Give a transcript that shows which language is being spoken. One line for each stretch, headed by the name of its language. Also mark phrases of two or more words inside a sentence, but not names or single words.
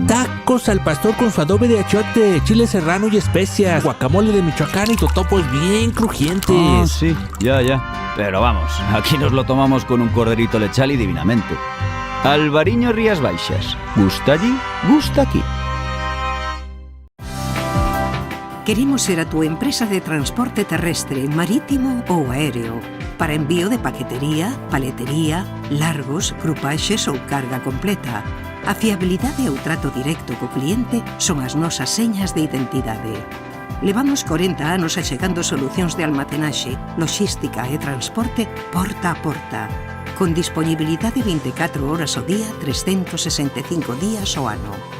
Spanish: tacos al pastor con su adobe de achiote, chile serrano y especias, guacamole de Michoacán y totopos bien crujientes. Oh, sí, ya. Pero vamos, aquí nos lo tomamos con un corderito lechal y divinamente. Alvariño Rías Baixas. Gusta allí, gusta aquí.
Galician: Queremos ser a tu empresa de transporte terrestre, marítimo ou aéreo para envío de paquetería, paletería, largos, grupaxes ou carga completa. A fiabilidade e o trato directo co cliente son as nosas señas de identidade. Levamos 40 anos achegando solucións de almacenaxe, logística e transporte porta a porta, con disponibilidade 24 horas ao día, 365 días ao ano.